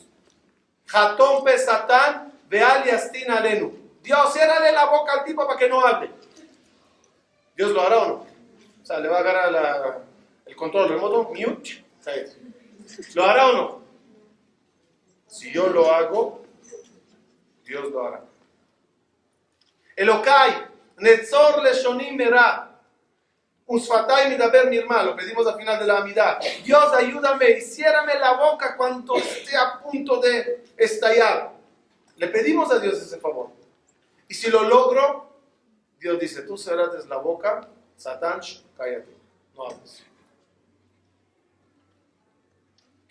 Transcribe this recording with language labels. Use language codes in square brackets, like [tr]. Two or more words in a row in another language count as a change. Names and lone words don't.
[he] חתום פה שטן ואל ישטין עלינו. [es] Dios, ciérrale la boca al tipo para que no hable. ¿Dios lo hará o no? O sea, le va a agarrar el control remoto, mute. ¿Lo hará o no? Si yo lo hago, Dios lo hará. [he] אלוקי נצור לשוני מרע. ושפתי מדבר מרמה, [es] lo pedimos al final de la Amidad. Dios, ayúdame y ciérrame la boca cuando esté a punto de estallar. Le pedimos a Dios ese favor. Y si lo logro, Dios dice, tú cerraste la boca, Satán, cállate, no hables.